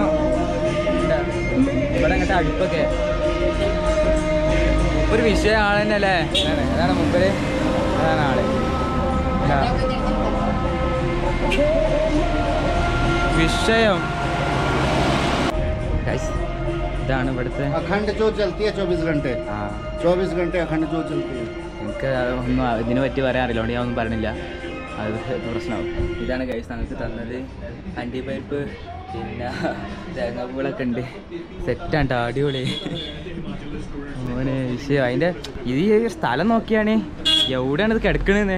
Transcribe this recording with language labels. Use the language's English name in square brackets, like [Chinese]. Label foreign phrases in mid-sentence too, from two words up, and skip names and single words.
[Malayalam] ഇവിടെ അങ്ങനത്തെ അടുപ്പൊക്കെ ഒരു വിഷയം ആള് തന്നെ അല്ലേ. അതാണ് മുമ്പില്, അതാണ് ആള് വിഷയം. ഇതാണ് ഇവിടുത്തെ [Hindi] अखंड ज्योत जलती है 24 घंटे. 24 घंटे अखंड ज्योत जलती है. [Malayalam] എനിക്ക് ഒന്നും ഇതിനെ പറ്റി പറയാൻ അറിയില്ല, അതുകൊണ്ട് ഞാൻ ഒന്നും പറഞ്ഞില്ല, അത് പ്രശ്നമാവും. ഇതാണ് ഗൈസ് ഞങ്ങൾക്ക് തന്നത് അണ്ടിപ്പരിപ്പ്, പിന്നെ തേങ്ങാപ്പൂളൊക്കെ ഉണ്ട്. സെറ്റാണ് അടിപൊളി മോനെ വിഷയം. അതിൻ്റെ ഇത് ഈ സ്ഥലം നോക്കിയാണ് എവിടെയാണ് ഇത് കിടക്കണത്.